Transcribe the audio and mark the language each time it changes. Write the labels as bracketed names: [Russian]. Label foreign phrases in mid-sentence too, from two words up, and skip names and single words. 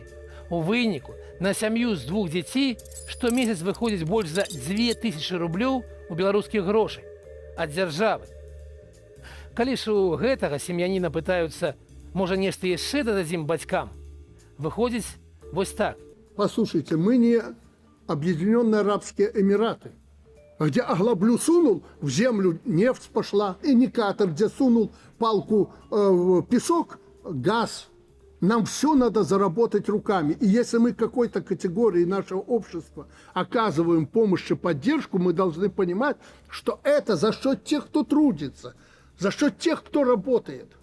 [Belarusian] У выніку на сям'ю з 2 дзяцей штомесяц выходзіць больш за 2000 рублёў у беларускіх грошай ад дзяржавы. Калі ж у гэтага сем'яніна пытаюцца, можа нешта яшчэ дададзім бацькам, выходзіць вось так. [Russian] Послушайте, мы не Объединенные Арабские Эмираты, где оглоблю сунул, в землю нефть пошла, индикатор, где сунул палку в песок, газ. Нам все надо заработать руками. И если мы какой-то категории нашего общества оказываем помощь и поддержку, мы должны понимать, что это за счет тех, кто трудится, за счет тех, кто работает.